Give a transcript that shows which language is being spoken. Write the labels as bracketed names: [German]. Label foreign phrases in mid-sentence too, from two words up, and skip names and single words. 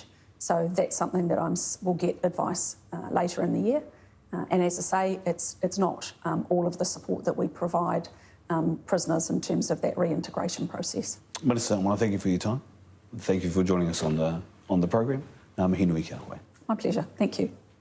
[English] So that's something that we'll get advice later in the year. And as I say, it's not all of the support that we provide prisoners in terms of that reintegration process. Minister, I want to thank you for your time. Thank you for joining us on the program. [Māori] Mihi nui kia koe. [English] My pleasure. Thank you.